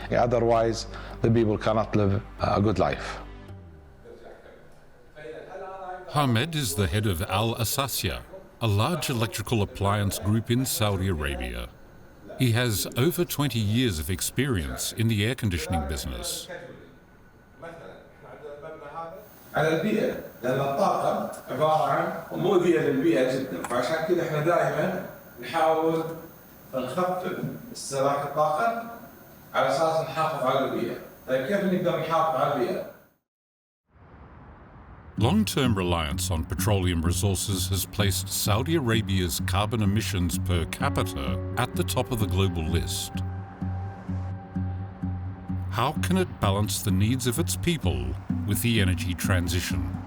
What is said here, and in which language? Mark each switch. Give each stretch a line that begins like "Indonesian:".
English: Otherwise, the people cannot live a good life. Hamed is the head of Al Asasya, a large electrical appliance group in Saudi Arabia. He has over 20 years of experience in the air conditioning business.
Arabic: على البيئة، لأن الطاقة عبارة عن مؤذية للبيئة جدا، فعشان كده احنا دائما نحاول نخفف استهلاك الطاقة على أساس نحافظ على البيئة. طيب كيف نقدر نحافظ على البيئة؟
English: Long-term reliance on petroleum resources has placed Saudi Arabia's carbon emissions per capita at the top of the global list. How can it balance the needs of its people with the energy transition?